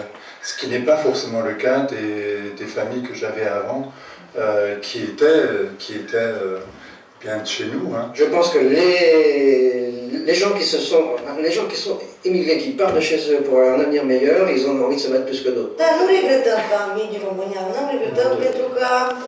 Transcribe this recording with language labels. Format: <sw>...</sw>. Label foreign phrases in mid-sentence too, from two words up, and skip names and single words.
<fr>Ce qui n'est pas forcément le cas des familles que j'avais avant, qui étaient bien de chez nous. Hein. Je pense que les gens qui sont immigrés, qui partent de chez eux pour un avenir meilleur, ils ont envie de se mettre plus que d'autres.</fr> <ro>Dar nu regretăm că am venit din România, nu regretăm pentru că</ro>